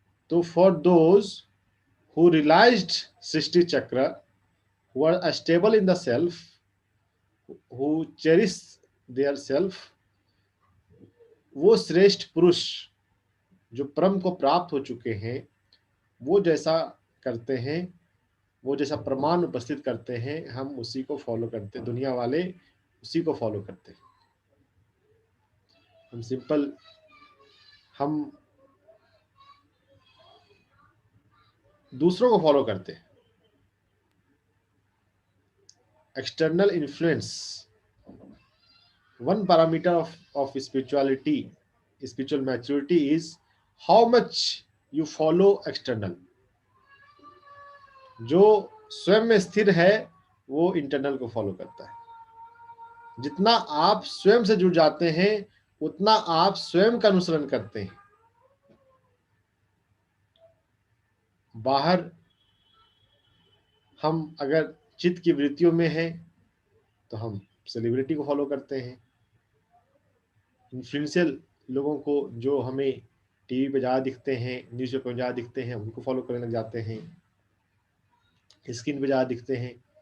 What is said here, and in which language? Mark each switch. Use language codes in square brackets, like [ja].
[en] तो for those who realised [hi] सृष्टि चक्र, [en] who are stable in the self, who cherish their self, [hi] वो श्रेष्ठ पुरुष जो परम को प्राप्त हो चुके हैं, वो जैसा करते हैं, वो जैसा प्रमाण उपस्थित करते हैं, हम उसी को फॉलो करते हैं, दुनिया वाले उसी को फॉलो करते हैं। हम सिंपल हम दूसरों को फॉलो करते हैं। [en] External influence, one parameter of spirituality, spiritual maturity is how much you follow external. [hi] जो स्वयं में स्थिर है वो इंटरनल को फॉलो करता है। जितना आप स्वयं से जुड़ जाते हैं उतना आप स्वयं का अनुसरण करते हैं। बाहर हम अगर चित्त की वृत्तियों में हैं तो हम सेलिब्रिटी को फॉलो करते हैं, इन्फ्लुएंशियल लोगों को जो हमें टीवी पे ज़्यादा दिखते हैं, न्यूज़ पेपर में ज़्यादा दिखते हैं, उनको फॉलो करने लग जाते हैं, स्क्रीन पे ज़्यादा दिखते हैं।